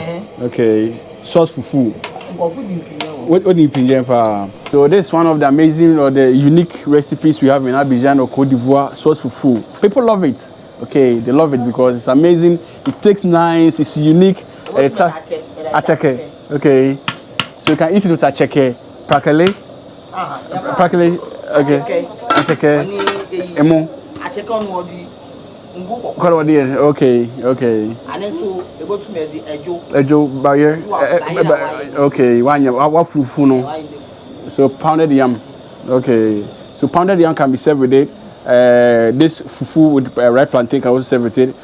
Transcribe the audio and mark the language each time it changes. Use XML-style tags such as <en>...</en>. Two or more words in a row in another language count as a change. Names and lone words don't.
<en>Okay, sauce fufu. What do you think? So this is one of the amazing or the unique recipes we have in Abidjan or Côte d'Ivoire, sauce fufu. People love it. Okay, they love it because it's amazing. It tastes nice. It's unique. It's acheke. Okay, so you can eat it with acheke. Prakele. Prakele. Okay. Acheke. Emo. Acheke on wodi. Okay. Okay. And then so you go to the ejo barrier. Okay. What fufu no? So pounded yam. Okay. So pounded yam can be served with it. This fufu with ripe plantain can also serve with it.</en>